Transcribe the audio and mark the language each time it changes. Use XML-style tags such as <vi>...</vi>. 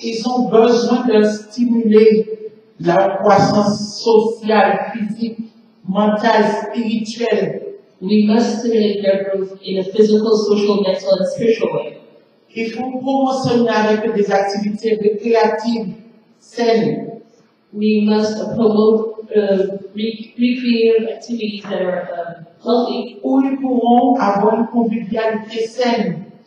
<fr>Ils ont besoin de stimuler la croissance sociale, physique, mentale, spirituelle.</fr> <en>We must stimulate their growth in a physical, social, mental, and spiritual way.</en> <fr>Il faut promotionner avec des activités récréatives saines.</fr> <en>We must promote recreative activities that are healthy,</en> <fr>Où ils pourront avoir une convivialité saine.</fr>